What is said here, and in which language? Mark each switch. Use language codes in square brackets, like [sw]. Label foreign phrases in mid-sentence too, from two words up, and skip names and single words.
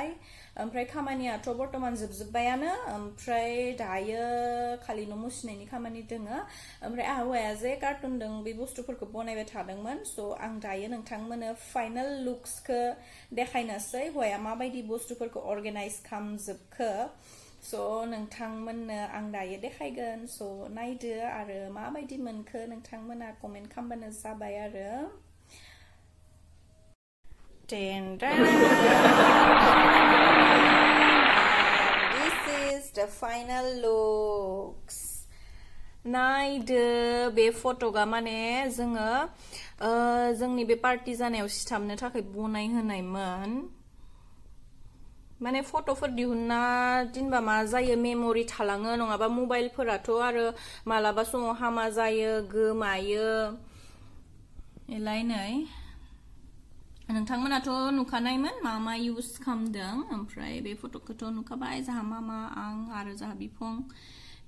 [brx] ओमफ्राय खामानियाथ' बर्तमान जोबजोब्बायानो ओमफ्राय दायो खालि न' मुसिनायनि खामानि दोङो ओमफ्राय हौवाया जे कार्टुन दं बे बुस्थुफोरखौ बनायबाय थादोंमोन स' आं दायो नोंथांमोननो [en] final looksखौ [brx] देखायनोसै हौवाया माबायदि बुस्थुफोरखौ अर्गेनाइज खालामजोबखो स' नोंथांमोननो आं दायो देखायगोन स' नायदो आरो माबायदि मोनखो नोंथांमोना कमेन्ट खालामबानो जाबाय आरो [en] This is the final looks [brx] नायदो बे फट'गा माने जोङो जोंनि बे पार्टी जानायाव सिथाबनो थाखाय बनाय होनायमोन माने फट'फोर दिहुनना दिनबा मा जायो मेम'रि थालाङो नङाबा मबाइलफोराथ' आरो मालाबा समाव हामा जायो गोमायो एलायनै नोंथांमोनाथ' नुखानायमोन मा इउज खालामदों ओमफ्राय बे फट'खौथ' नुखाबाय जाहा मामा आं आरो जाहा बिफं बे